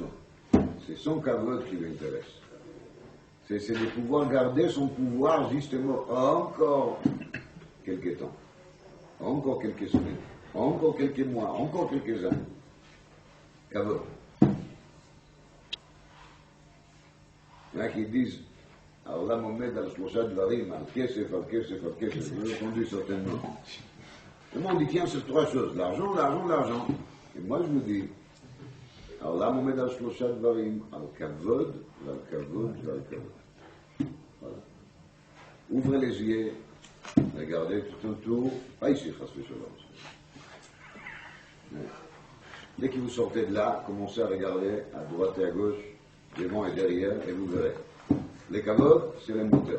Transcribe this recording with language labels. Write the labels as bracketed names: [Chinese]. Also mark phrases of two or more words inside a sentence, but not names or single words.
[French] C'est son kavod qui l'intéresse. C'est de pouvoir garder son pouvoir justement encore quelques temps, encore quelques semaines, encore quelques mois, encore quelques années. Kavod. Il y en a qui disent, [Hebrew] העולם עומד על 3 דברים, על כסף, על כסף, על כסף, [French] vous l'avez entendu certainement. Le monde dit tient sur 3 choses, l'argent, l'argent, l'argent. Et moi je vous dis, [Hebrew] העולם עומד על 3 דברים, על כבוד ועל כבוד ועל כבוד. [French] Voilà. Ouvrez les yeux, regardez tout autour, pas ici, dès que vous sortez de là, commencez à regarder à droite et à gauche, devant et derrière, et vous verrez. Les kavod, c'est les moteurs.